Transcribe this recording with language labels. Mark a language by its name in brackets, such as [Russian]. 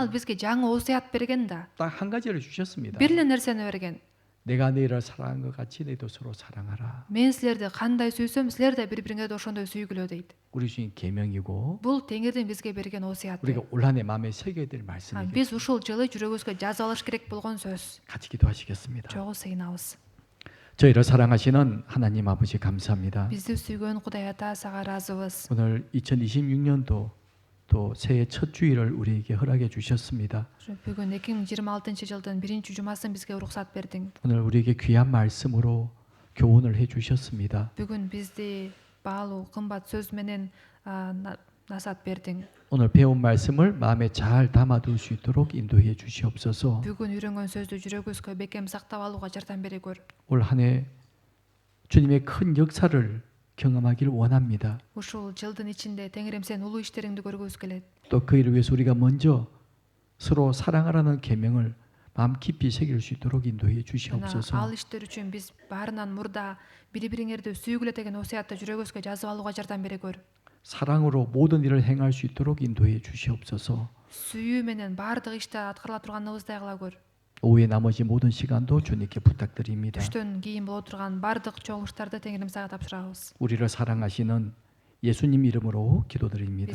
[Kyrgyz] ал бизге жаңы осуят берген да. [Korean] 딱 한 가지를 주셨습니다. [Kyrgyz] Бир эле нерсени берген. [Korean] 내가 너희를 사랑한 것 같이 너희도 서로 사랑하라. [Kyrgyz] Мен силерди кандай сүйсөм, силер да бири-бириңерди ошондой сүйгүлө дейт. [Korean] 우리 주신 계명이고 [Kyrgyz] Бул Теңирдин бизге берген осуяты. [Korean] 우리가 올 한해 마음에 새겨야 될 말씀이고 [Kyrgyz] Биз ушул жылы жүрөгүбүзгө жазып алыш керек болгон сөз. [Korean] 같이 기도하시겠습니다. [Kyrgyz] Чогуу сыйынабыз. [Korean] 저희를 사랑하시는 하나님 아버지 감사합니다. [Kyrgyz] Бизди сүйгөн Кудай Ата сага ыраазыбыз. [Korean] 오늘 2026년도 또 새해 첫 주일을 우리에게 허락해 주셨습니다. [Kyrgyz] Бүгүн 2026-жылдын биринчи жумасын бизге уруксат бердиң. [Korean] 오늘 우리에게 귀한 말씀으로 교훈을 해 주셨습니다. [Kyrgyz] Бүгүн бизди баалуу кымбат сөз менен насаат бердиң. [Korean] 오늘 배운 말씀을 마음에 잘 담아둘 수 있도록 인도해 주시옵소서. [Kyrgyz] Бүгүн үйрөнгөн сөздү жүрөгүбүзгө бекем сактап алууга жардам бере көр. [Korean] 올 한해 주님의 큰 역사를 경험하길 원합니다. [Kyrgyz] Ушул жылдын ичинде Теңирим сен улуу иштериңди көргүбүз келет. [Korean] 또 그 일을 위해서 우리가 먼저 서로 사랑하라는 계명을 마음 깊이 새길 수 있도록 인도해 [Kyrgyz] Жана [Korean] 주시옵소서. [Kyrgyz] ал иштер үчүн биз баарынан мурда бири-бириңерди сүйгүлө деген осуятты жүрөгүбүзгө жазып алууга жардам бере көр. [Korean] 사랑으로 모든 일을 행할 수 있도록 인도해 주시옵소서. [Kyrgyz] Сүйүү менен баардык ишти аткарыла турганыбыздай кыла көр. [Korean] 오후의 나머지 모든 시간도 주님께 부탁드립니다. [Kyrgyz] Түштөн кийин боло турган баардык чогулуштарды Теңирим сага тапшырабыз. [Korean] 우리를 사랑하시는 예수님 이름으로 기도드립니다.